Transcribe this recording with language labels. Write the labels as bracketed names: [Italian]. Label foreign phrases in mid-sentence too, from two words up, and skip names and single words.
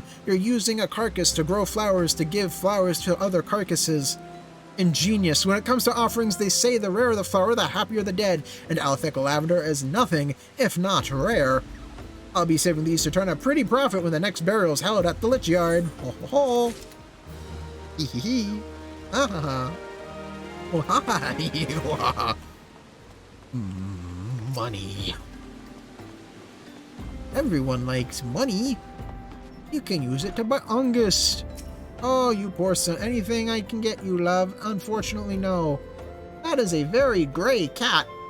[English] You're using a carcass to grow flowers to give flowers to other carcasses. Ingenious. When it comes to offerings, they say the rarer the flower, the happier the dead, and Alphic lavender is nothing if not rare. I'll be saving these to turn a pretty profit when the next burial's held at the Lich Yard. Ho ho ho. Hee hee hee. Ha ha ha. Oh ha ha hee ha. Money. Everyone likes money. You can use it to buy August. Oh, you poor son. Anything I can get you, love? Unfortunately, no. That is a very gray cat.